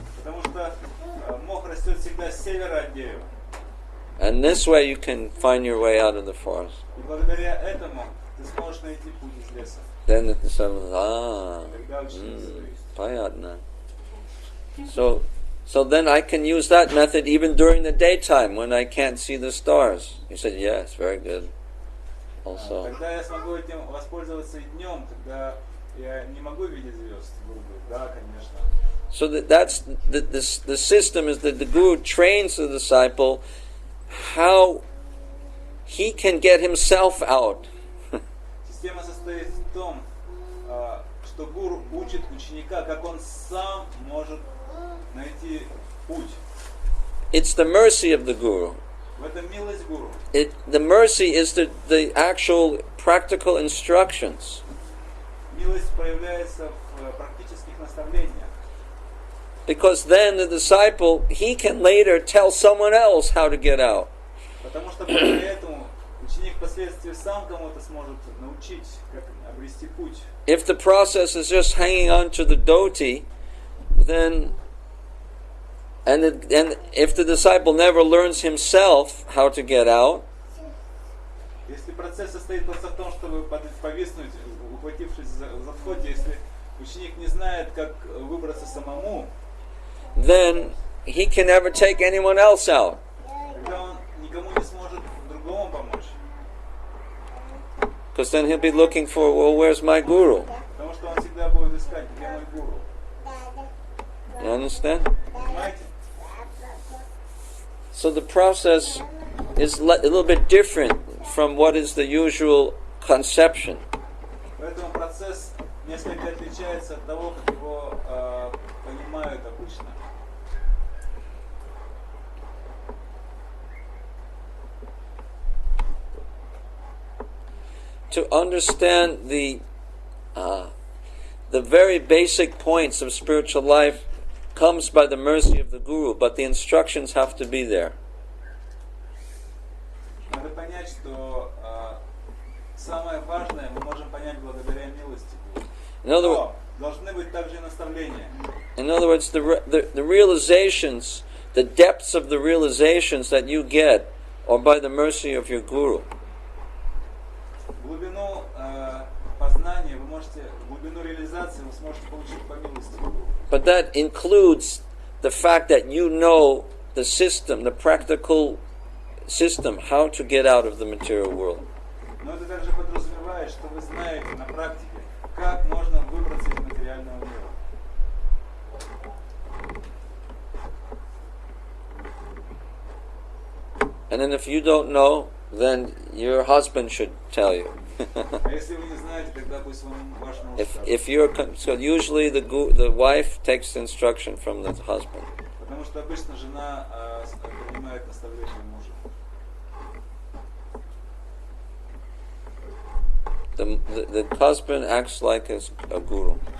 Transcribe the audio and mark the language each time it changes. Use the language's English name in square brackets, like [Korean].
[Russian] Потому что мох растет всегда с севера от дерева. [English] And this way you can find your way out of the forest. [Russian] И благодаря этому ты сможешь найти путь из леса. [English] Then the disciple says, [Russian] Тогда ученик говорит: payatna. [English] So then I can use that method even during the daytime when I can't see the stars. He said, yes, very good. Also. [Russian] Тогда я смогу этим воспользоваться и днем, когда я не могу видеть звезд. Гуру говорит: да, конечно. [English] So that's the system is that the Guru trains the disciple how he can get himself out. [Russian] Система состоит в том, что гуру учит ученика, как он сам может найти путь. [English] It's the mercy of the Guru. [Russian] В этом милость гуру. [English] The mercy is the actual practical instructions. [Russian] Милость проявляется в практических наставлениях. [English] Because then the disciple, he can later tell someone else how to get out. [Russian] Потому что благодаря этому ученик впоследствии сам кому-то сможет научить, как обрести путь. [English] If the process is just hanging on to the dhoti, then and if the disciple never learns himself how to get out, [Russian] Если процесс состоит просто в том, чтобы повиснуть, ухватившись за входе, если ученик не знает, как выбраться самому, [English] then he can never take anyone else out. [Russian] тогда он никому не сможет другому помочь. [English] Because then he'll be looking for, well, where's my guru? [Russian] Потому что он всегда будет искать, где мой гуру. [English] You understand? [Russian] Понимаете? [English] So the process is a little bit different from what is the usual conception. [Russian] Поэтому процесс несколько отличается от того, как его понимают обычно. [English] To understand the very basic points of spiritual life comes by the mercy of the Guru, but the instructions have to be there. [Russian] Надо понять, что самое важное мы можем понять благодаря милости Гуру. Но должны быть также наставления. [English] In other words, the realizations, the depths of the realizations that you get are by the mercy of your Guru. [Russian] Глубину познания вы можете, глубину реализации вы сможете получить по милости Гуру. [English] But that includes the fact that you know the system, the practical system, how to get out of the material world. [Russian] Но это также подразумевает, что вы знаете на практике, как можно выбраться из материального мира. [English] And then if you don't know, then your husband should tell you. [Russian] А если вы не знаете, тогда пусть вам ваш муж скажет. [English] If you're so usually the wife takes instruction from the husband. [Russian] Потому что обычно жена принимает наставления мужа. [English] The husband acts like a guru.